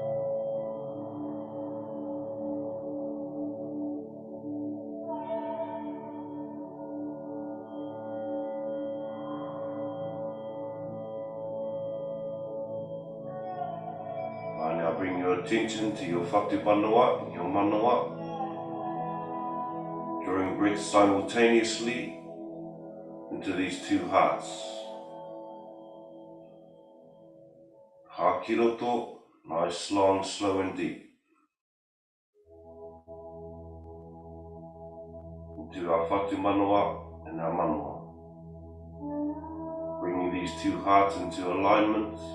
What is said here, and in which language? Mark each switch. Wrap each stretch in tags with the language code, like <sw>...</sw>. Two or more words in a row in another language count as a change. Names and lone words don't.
<en>Now bring your attention to your</en> <mi>whatu manawa,</mi> <en>your manawa. Drawing breath simultaneously into these 2 hearts.</en> <mi>Hā ki roto,</mi> <en>nice, long, slow and deep. Into our</en> <mi>whatu manawa</mi> <en>and our manawa. Bringing these 2 hearts into alignment.</en>